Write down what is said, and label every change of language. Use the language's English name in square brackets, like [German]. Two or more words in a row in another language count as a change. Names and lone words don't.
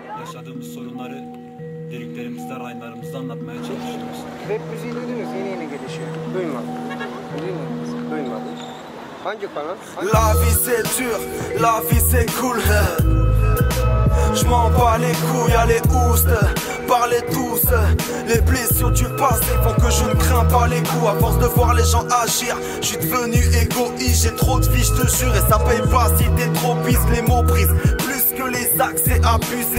[Turkish] yaşadığımız sorunları dediklerimizde, raylarımızda anlatmaya çalışıyoruz. Rap müziği duydunuz, yeni gelişiyor. Duymadım. Duymadınız. Duymadım. Hangi kanal? [French] La vie c'est dur, la vie c'est cool. Je m'en bats les couilles, allez oust, parlez tous. Les blessures du passé font que je ne crains pas les coups. À force de voir les gens agir, je suis devenu égoïste. J'ai trop de vie, je te jure, et ça paye pas si t'es trop pisse. Les mots brisent plus que les actes, c'est abusé.